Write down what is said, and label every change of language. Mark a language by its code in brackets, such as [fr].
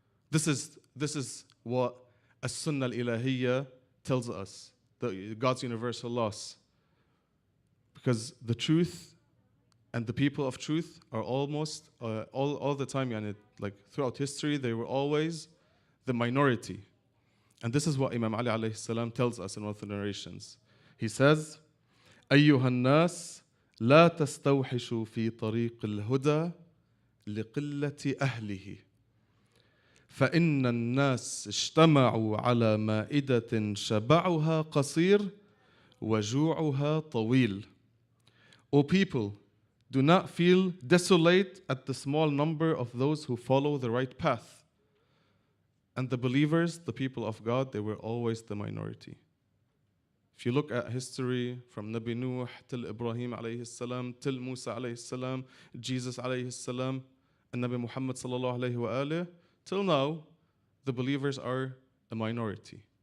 [en] This is what As-Sunnah al-Ilahiyya tells us, God's universal laws. Because the truth and the people of truth are almost all the time, yani, like throughout history, they were always the minority. And this is what Imam Ali alayhi salam tells us in one of the narrations. He says, [ar] أيها الناس لا تستوحشوا في طريق الهدى لقلة أهله فإن الناس اجتمعوا على مائدة شبعها قصير وجوعها طويل. [en] O people, do not feel desolate at the small number of those who follow the right path. And the believers, the people of God, they were always the minority. If you look at history from Nabi Nuh till Ibrahim alayhi salam, till Musa alayhi salam, Jesus alayhi salam, and Nabi Muhammad sallallahu alayhi wa alayhi, till now, the believers are a minority.